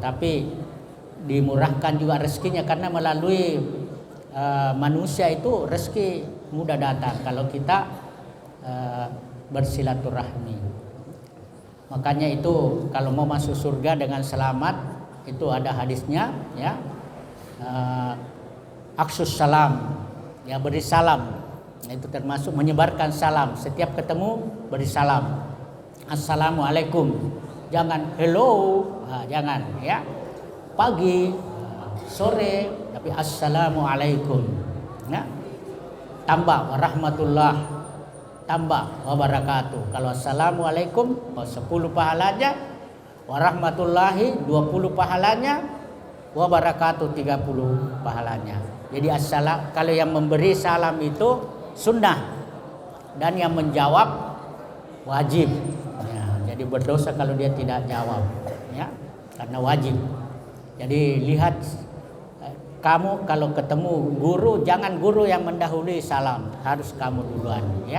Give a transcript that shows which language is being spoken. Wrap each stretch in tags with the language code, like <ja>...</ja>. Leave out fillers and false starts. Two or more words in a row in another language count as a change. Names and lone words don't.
<id>Tapi dimurahkan juga rezekinya, karena melalui manusia itu rezeki mudah datang kalau kita bersilaturahmi. Makanya itu kalau mau masuk surga dengan selamat itu ada hadisnya, ya.</id> <ar>أفشوا السلام,</ar> <id>ya, beri salam. Itu termasuk menyebarkan salam. Setiap ketemu beri salam. Assalamualaikum. Jangan hello, jangan, ya. Pagi, sore, tapi assalamualaikum. Ya. Tambah warahmatullah, tambah wabarakatuh. Kalau assalamualaikum 10 pahalanya, warahmatullahi 20 pahalanya, wabarakatuh 30 pahalanya. Jadi assalam, kalau yang memberi salam itu sunnah dan yang menjawab wajib. Ya, jadi berdosa kalau dia tidak jawab, ya, karena wajib. Jadi lihat, kamu kalau ketemu guru, jangan guru yang mendahului salam, harus kamu duluan, ya.</id>